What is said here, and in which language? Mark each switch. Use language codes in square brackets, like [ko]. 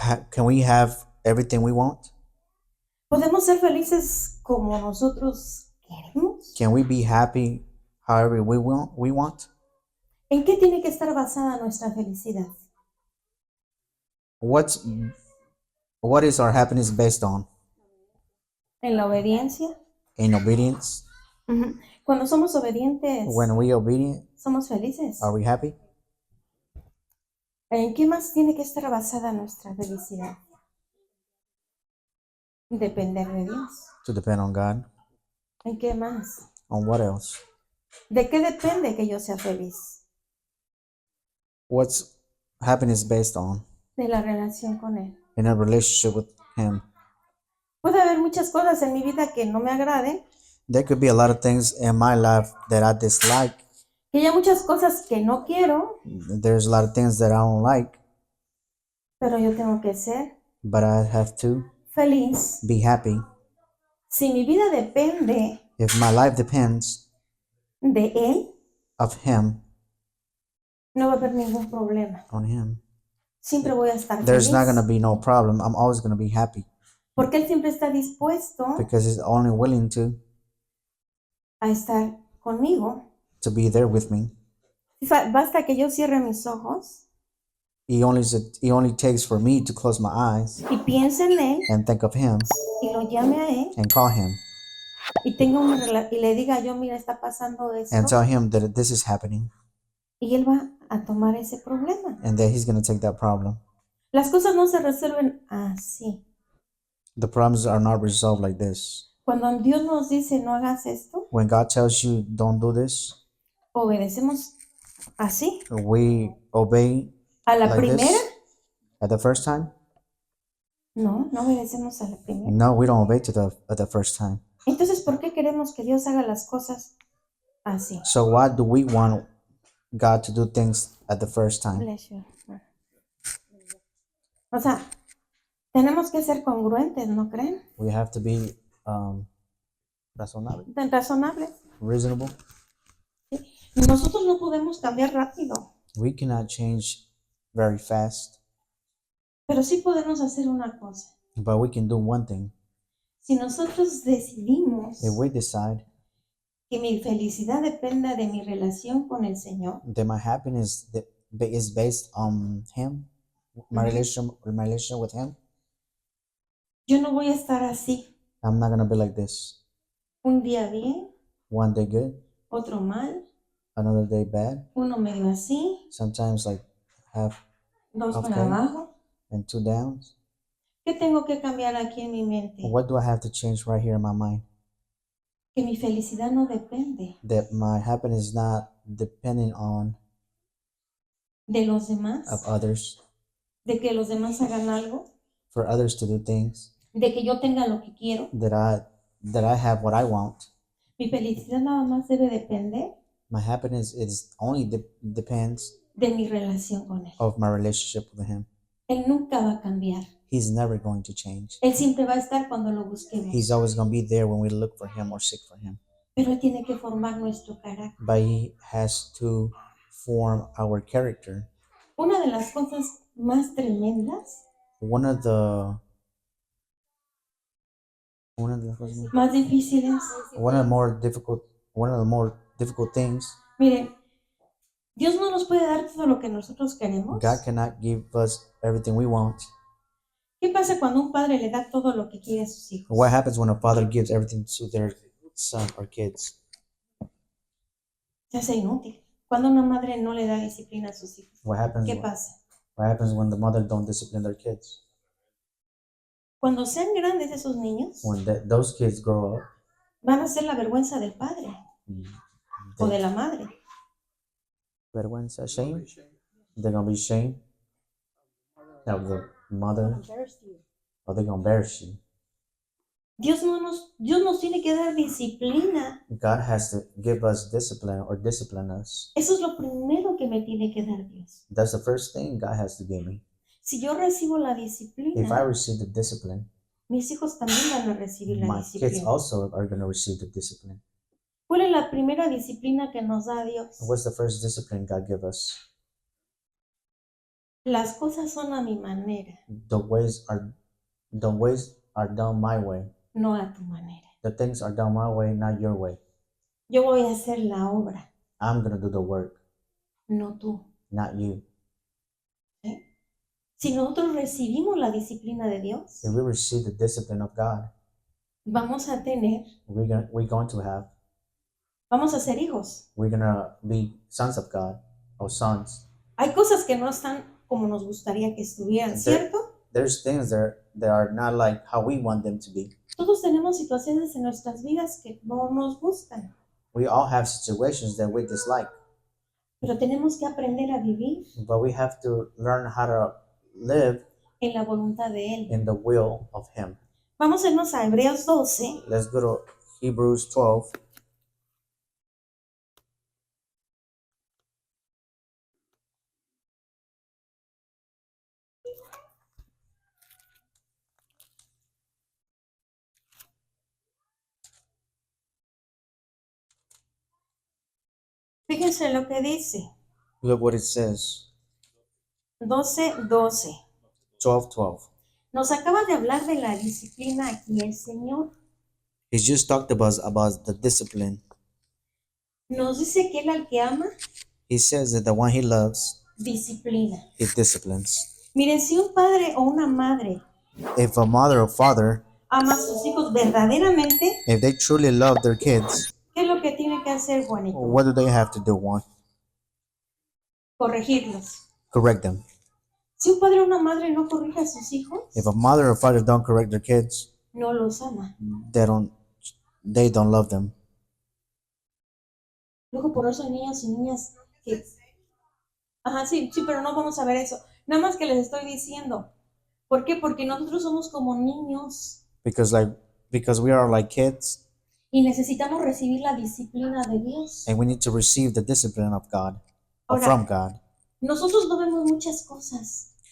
[en] Can we have everything we want? [es] ¿Podemos ser felices como nosotros queremos? [en] Can we be happy however we want? [es] ¿En qué tiene que estar basada nuestra felicidad? [en] What is our happiness based on? [es] ¿En la obediencia? [en] In obedience? [es] Cuando somos obedientes, [en] When we obedient, [es] somos felices. [en] are we happy? [es] ¿En qué más tiene que estar basada nuestra felicidad? Depender de Dios. [en] To depend on God. [es] ¿En qué más? [en] On what else? [es] ¿De qué depende que yo sea feliz? [en] What's happiness based on? [es] De la relación con Él. [en] In a relationship with Him. [es] Puede haber muchas cosas en mi vida que no me agraden. [en] There could be a lot of things in my life that I dislike. [es] Que haya muchas cosas que no quiero. [en] There's a lot of things that I don't like. [es] Pero yo tengo que ser. [en] But I have to [es] feliz. [en] Be happy. [es] Si mi vida depende. [en] If my life depends. [es] De Él. [en] Of Him. [es] No va a haber ningún problema. [en] On Him. [es] Siempre voy a estar [en] There's [es] feliz. [en] not gonna be no problem. I'm always gonna be happy. [es] Porque Él siempre está dispuesto. [en] Because He's only willing [es] a estar conmigo. [en] To be there with me. [es] Basta que yo cierre mis ojos. [en] He only takes for me to close my eyes. [es] Y piense en Él. [en] And think of Him. [es] Y lo llame a Él. [en] And call Him. [es] Y le diga yo, mira, está pasando esto. [en] And tell Him that this is happening. [es] Y Él va a tomar ese problema. [en] And that He's gonna take that problem. [es] Las cosas no se resuelven así. [en] The problems are not resolved like this. [es] Cuando Dios nos dice no hagas esto. [en] When God tells you don't do this. [es] Obedecemos así. [en] We obey. [es] ¿A la primera? [en] This? At the first time? [es] No, no obedecemos a la primera. [en] No, we don't obey at the first time. [es] Entonces, ¿por qué queremos que Dios haga las cosas así? [en] So why do we want God to do things at the first time? Bless you. [es] O sea, tenemos que ser congruentes, ¿no creen? [en] We have to be [es] razonables. [en] Reasonable. [es] Nosotros no podemos cambiar rápido. [en] We cannot change very fast. [es] Pero sí podemos hacer una cosa. [en] But we can do one thing. [es] Si nosotros decidimos [en] If we decide [es] que mi felicidad dependa de mi relación con el Señor, [en] that my happiness is based on Him, my relationship with Him, [es] yo no voy a estar así. [en] I'm not gonna be like this. [es] Un día bien, [en] one day good, [es] otro mal, [en] another day bad, [es] uno medio así, [en] sometimes like half [es] dos [en] okay, [es] para abajo. [en] And 2 downs. [es] ¿Qué tengo que cambiar aquí en mi mente? [en] What do I have to change right here in my mind? [es] Que mi felicidad no depende [en] That my happiness is not depending on [es] de los demás, [en] of others, [es] de que los demás hagan algo, [en] for others to do things, [es] de que yo tenga lo que quiero. [en] that I have what I want. [es] Mi felicidad nada más debe depender [en] My happiness is only depends [es] de mi relación con Él. [en] of my relationship with Him. [es] Él nunca va a cambiar. [en] He's never going to change. [es] Él siempre va a estar cuando lo busquemos. [en] He's always going to be there when we look for Him or seek for Him. [es] Pero Él tiene que formar nuestro carácter. [en] But He has to form our character. [es] Una de las cosas más tremendas [en] One of the One of the first one. [es] más difíciles. [en] One of the more difficult things. [es] Miren, Dios no nos puede dar todo lo que nosotros queremos. [en] God cannot give us everything we want. [es] ¿Qué pasa cuando un padre le da todo lo que quiere a sus hijos? [en] What happens when a father gives everything to their son or kids? [es] Se hace inútil. Cuando una madre no le da disciplina a sus hijos, [en] What happens? [es] ¿qué pasa? [en] What happens when the mother don't discipline their kids? [es] Cuando sean grandes esos niños, [en] When those kids grow up, [es] van a ser la vergüenza del padre o de la madre. [en] vergüenza, shame. They're gonna be shamed of the mother, or they're gonna embarrass you. [es] Dios nos tiene que dar disciplina. [en] God has to give us discipline or discipline us. [es] Eso es lo primero que me tiene que dar Dios. [en] That's the first thing God has to give me. [es] Si yo recibo la [en] If I [es] disciplina, [en] receive the discipline, [es] mis hijos también van a recibir la [en] my kids [es] disciplina. [en] also are gonna receive the discipline. [es] ¿Cuál es la primera disciplina que nos da Dios? [en] What's the first discipline God give us? [es] Las cosas son a mi manera, [en] The ways are done my way. [es] no a tu manera. [en] The things are done my way, not your way. [es] Yo voy a hacer la obra, [en] I'm gonna do the work, [es] no tú. [en] not you. [es] ¿Sí? Si nosotros recibimos la disciplina de Dios, [en] If we receive the discipline of God, [es] vamos a tener, vamos a ser hijos. [en] we're gonna be sons of God, or sons. [es] Hay cosas que no están como nos gustaría que estuvieran, ¿cierto? [en] There's things that are not like how we want them to be. [es] Todos tenemos situaciones en nuestras vidas que no nos gustan, [en] We all have situations that we dislike, [es] pero tenemos que aprender a vivir [en] but we have to learn how to live [es] en la voluntad de Él. [en] in the will of Him. [es] Vamos a irnos a Hebreos 12. [en] Let's go to Hebrews 12. [es] Fíjense lo que dice. [en] Look what it says. [es] 12:12. [en] 12:12. [es] Nos acaba de hablar de la disciplina aquí el Señor. [en] He just talked about the discipline. [es] Nos dice que Él al que ama, [en] He says that the one He loves, [es] disciplina. [en] He disciplines. [es] Miren, si un padre o una madre [en] If a mother or father, [es] ama a sus hijos verdaderamente, [en] if they truly love their kids, [es] ¿qué es lo que tiene que hacer, Juanito? [en] what do they have to do? One, [es] Corregirlos. [en] correct them. [es] Si un padre o una madre no corrige a sus hijos, [en] If a mother or father don't correct their kids, [es] no los ama. [en] they don't love them. [es] Luego por eso hay niños y niñas que... Ajá, sí, pero no vamos a ver eso. Nada más que les estoy diciendo. ¿Por qué? Porque nosotros somos como niños [en] Because we are like kids, [es] y necesitamos recibir la disciplina de Dios. [en] and we need to receive the discipline of God, or [es] Ahora, [en] from God. [es] Nosotros no vemos muchas cosas.